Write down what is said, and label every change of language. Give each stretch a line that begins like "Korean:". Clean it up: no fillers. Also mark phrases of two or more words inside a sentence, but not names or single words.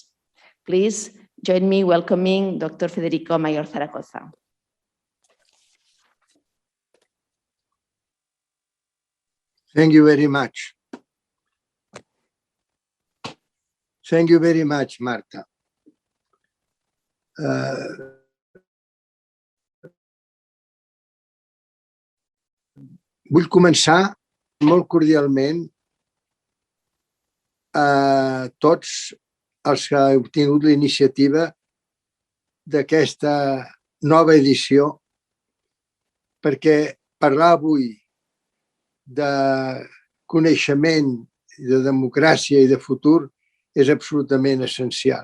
English: Please join me welcoming Dr. Federico Mayor Zaragoza. Thank you very much. Thank you very much, Marta.
Catalan: Vull començar molt cordialment a tots els que heu tingut la iniciativa d'aquesta nova edició, perquè parlar avui de coneixement, de democràcia i de futur és absolutament essencial.